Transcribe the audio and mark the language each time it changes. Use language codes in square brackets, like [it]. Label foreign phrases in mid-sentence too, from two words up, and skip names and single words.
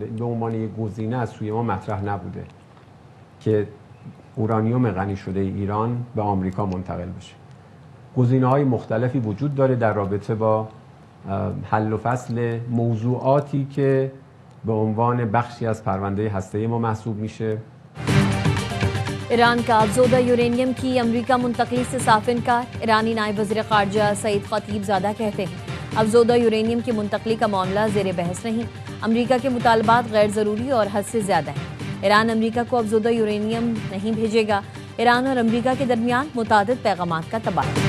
[fa] به عنوان یک گزینه از سوی ما مطرح نبوده که اورانیوم غنی شده ایران به آمریکا منتقل بشه. گزینه‌های مختلفی وجود داره در رابطه با حل و فصل موضوعاتی که به عنوان بخشی از پرونده هسته‌ای ما محسوب میشه. [ur] ایران کا افزودہ یورینیم کی امریکہ منتقلی سے صاف انکار. ایرانی نائب وزیر خارجہ سعید خطیب زادہ کہتے ہیں افزودہ یورینیم کی منتقلی کا معاملہ زیر بحث نہیں. امریکہ کے مطالبات غیر ضروری اور حد سے زیادہ ہیں. ایران امریکہ کو افزودہ یورینیم نہیں بھیجے گا۔ ایران اور امریکہ کے درمیان متعدد پیغامات کا تبادلہ.